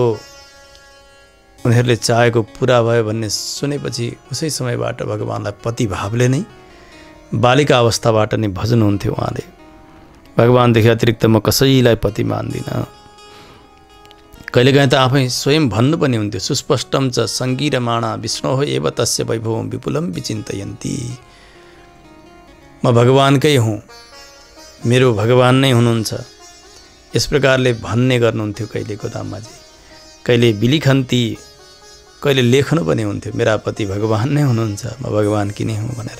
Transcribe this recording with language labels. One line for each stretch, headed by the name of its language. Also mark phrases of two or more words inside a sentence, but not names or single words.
Nepali: उनीहरूले चाहेको पुरा भयो भन्ने सुनेपछि उसै समयबाट भगवानलाई पति भावले नै बालिका अवस्थाबाट नै भज्नुहुन्थ्यो उहाँले। भगवानदेखि अतिरिक्त म कसैलाई पति मान्दिनँ। कहिलेकाहीँ त आफै स्वयं भन्नु पनि हुन्थ्यो,
Sanskrit: सुस्पष्टम च सङ्गीरमाणा विष्णोः एव तस्य वैभवं विपुलं विचिन्तयन्ती।
Nepali: म भगवानकै हुँ, मेरो भगवान नै हुनुहुन्छ, यस प्रकारले भन्ने गर्नुहुन्थ्यो कहिले गोदामाजी। कहिले बिलिखन्ती, कहिले लेख्नु पनि हुन्थ्यो, मेरा पति भगवान नै हुनुहुन्छ, म भगवान कि नै हुँ भनेर।